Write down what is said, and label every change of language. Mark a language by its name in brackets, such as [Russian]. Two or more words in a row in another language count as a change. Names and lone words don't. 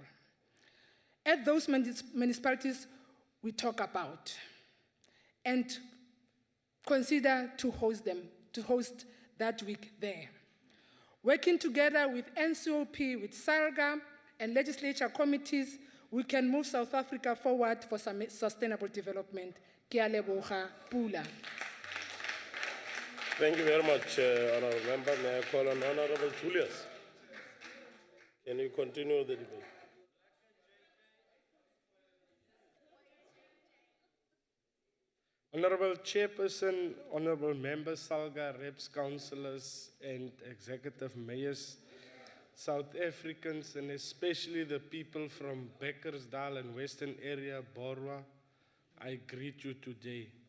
[English] At those municipalities we talk about, and consider to host that week there. Working together with NCOP, with Salga, and legislature committees, we can move South Africa forward for some sustainable development. [Tswana] Ke a leboga, Pula. [English] Thank you very much, Honourable Member. May I call on Honourable Julius? Can you continue the debate? Honourable Chairperson, Honourable Members, Salga, Reps, Councillors, and Executive Mayors, South Africans, and especially the people from Beckersdale and Western Area, Borwa, I greet you today.